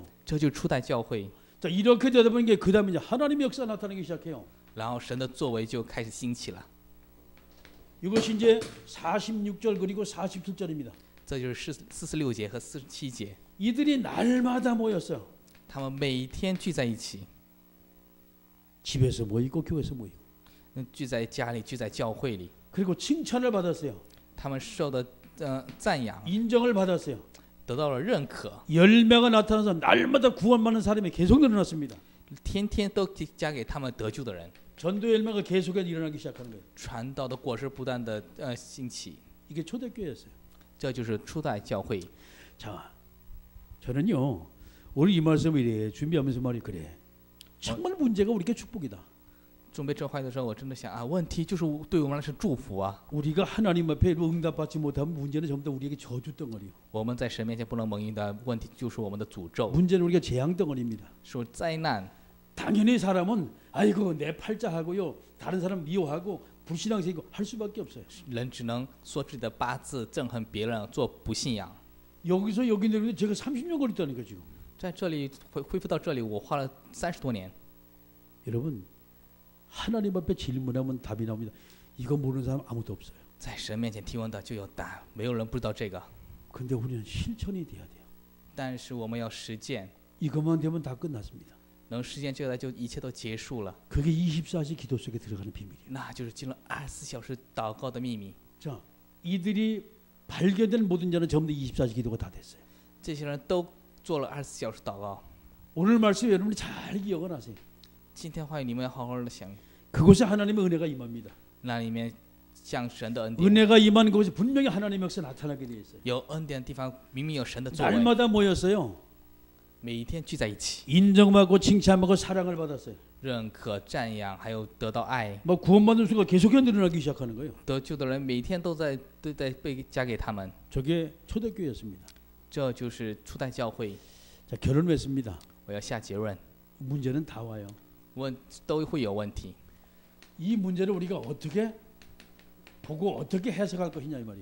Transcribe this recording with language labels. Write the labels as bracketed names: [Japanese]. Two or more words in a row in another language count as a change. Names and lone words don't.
[Chinese] 这就是初代教会。 [Korean] 자, 이렇게 되다 보니까 그 다음에 이제 하나님의 역사 나타나기 시작해요. [Chinese] 然后神的作为就开始兴起了。 [Korean] 이것이 이제 46절 그리고 47절입니다. [Chinese] 这就是46节和47节， [Korean] 이들이 날마다 모였어요. [Chinese] 他们每天聚在一起， [Korean] 집에서 모이고 교회에서 모이고. [Chinese] 聚在家里，聚在教会里， [Korean] 그리고 칭찬을 받았어요. [Chinese] 他们受的赞扬， [Korean] 인정을 받았어요. [Chinese] 得到了认可， [Korean] 열매가 나타나서 날마다 구원받는 사람이 계속 늘어났습니다. [Chinese] 天天都加给他们得救的人， [Korean] 전도 열매가 계속해서 일어나기 시작하는 거예요. [Chinese] 传道的果实不断的兴起， [Korean] 이게 초대교회였어요. [Chinese] 这就是初代教会。 [Korean] 자, 저는요 오늘 이 말씀을 이래 준비하면서 말이 그래. 정말 문제가 우리에게 축복이다. [Chinese] 准备这话的时候，我真的想啊，问题就是对我们来说是祝福啊。 [Korean] 우리가 하나님 앞에 응답받지 못하면 문제는 전부 다 우리에게 저주 덩어리요. [Chinese] 我们在神面前不能蒙应的问题，就是我们的诅咒， [Korean] 문제는 우리가 재앙 덩어리입니다. [Chinese] 是灾难。 [Korean] 당연히 사람은 아이고 내 팔자하고요 다른 사람 미워하고 불신앙생이고 할 수밖에 없어요. [Chinese] 人只能说自己的八字，憎恨别人，做不信仰。 [Korean] 여기서 여기 내려오는데 제가 30년 걸렸다니까 지금. [Chinese] 在这里恢复到这里，我花了30多年。 [Korean] 여러분 하나님 앞에 질문하면 답이 나옵니다. 이거 모르는 사람 아무도 없어요. [Chinese] 在神面前提问的就有答案，没有人不知道这个。 [Korean] 근데 우리는 실천이 돼야 돼요. [Chinese] 但是我们要实践， [Korean] 이것만 되면 다 끝났습니다. [Chinese] 能实践这个就一切都结束了。 [Korean] 그게 24시 기도 속에 들어가는 비밀이에요. [Chinese] 那就是进入24小时祷告的秘密。 [Korean] 자, 이들이 발견된 모든 자는 전부 다 24시 기도가 다 됐어요. [Chinese] 这些人都做了24小时祷告。 [Korean] 오늘 말씀 여러분이 잘 기억을 하세요. [Chinese] 今天话语你们要好好的想， [Korean] 그곳에 하나님의 은혜가 임합니다. [Chinese] 那里面像神的恩典， [Korean] 은혜가 임하는 곳에 분명히 하나님의 역사 나타나게 돼 있어요. [Chinese] 有恩典的地方明明有神的作为， [Korean] 날마다 모였어요. [Chinese] 每一天聚在一起， [Korean] 인정받고 칭찬받고 사랑을 받았어요. [Chinese] 认可、赞扬，还有得到爱。 [Korean] 뭐 구원받는 수가 계속해서 늘어나기 시작하는 거예요. [Chinese] 得救的人每天都在被加给他们， [Korean] 저게 초대교회였습니다. [Chinese] 这就是初代教会。 [Korean] 자, 결론을 맺습니다. [Chinese] 我要下结论， [Korean] 문제는 다 와요. [Chinese] 都会有问题。 [Korean] 이 문제를 우리가 어떻게 보고 어떻게 해석할 것이냐 이 말이에요.